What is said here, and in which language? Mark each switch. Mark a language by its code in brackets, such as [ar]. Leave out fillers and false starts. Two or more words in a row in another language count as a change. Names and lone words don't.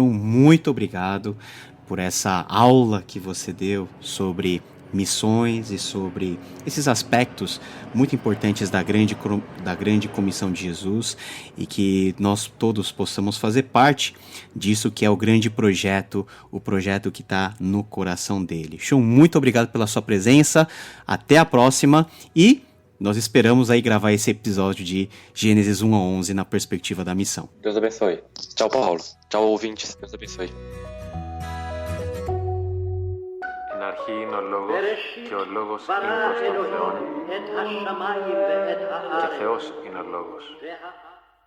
[pt] Muito obrigado por essa aula que você deu sobre missões e sobre esses aspectos muito importantes da grande comissão de Jesus, e que nós todos possamos fazer parte disso que é o grande projeto, o projeto que está no coração dele. Show, muito obrigado pela sua presença, até a próxima, e nós esperamos aí gravar esse episódio de Gênesis 1 a 11 na perspectiva da missão. Deus abençoe. Tchau, Paulo. Tchau, ouvintes. Deus abençoe. [el] Στην αρχή είναι ο Λόγος και ο Λόγος είναι προς τον Θεόν και Θεός είναι ο Λόγος.